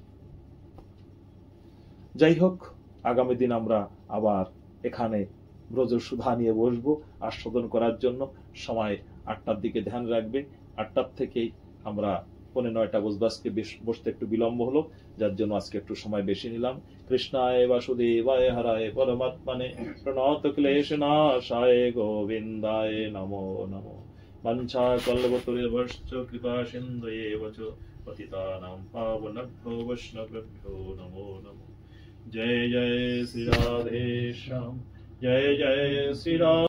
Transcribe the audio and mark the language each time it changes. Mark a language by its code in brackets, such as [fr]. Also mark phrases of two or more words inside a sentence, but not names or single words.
[bn] যাই হোক, আগামী দিন আমরা আবার এখানে ব্রজ সুধা নিয়ে বসবো আস্বাদন করার জন্য। সময় 8টার দিকে ধ্যান রাখবে। 8টার থেকেই আমরা 8:45 বসবো। আজকে বসতে একটু বিলম্ব হলো, যার জন্য আজকে একটু সময় বেশি নিলাম। [sa] কৃষ্ণায় বাসুদেবায় হরায় পরমাত্মনে প্রণত ক্লেশনাশায় গোবিন্দায় নমো নমো। বাঞ্ছা কল্পতরুভ্যশ্চ কৃপা সিন্ধুয়েব চ পতিতানাং পাবনেভ্যো বৈষ্ণবেভ্যো নমো নমো। [hi] जय जय श्री राधे श्याम, जय जय श्री राम।